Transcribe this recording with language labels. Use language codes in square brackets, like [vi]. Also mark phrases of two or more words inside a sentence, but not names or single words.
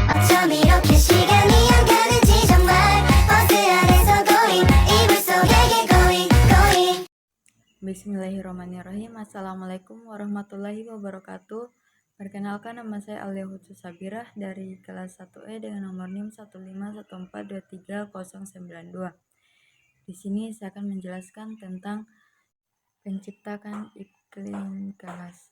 [ko] 이렇게 시간이 안 가는지 정말 버스 안에서 going 이불 속에게 going [ar] بسم الله الرحمن الرحيم. السلام عليكم ورحمة الله وبركاته. [id] Perkenalkan, nama saya Alia Hutsu Sabirah dari kelas 1E dengan nomor NIM 151423092. Di sini saya akan menjelaskan tentang penciptakan iklim kelas.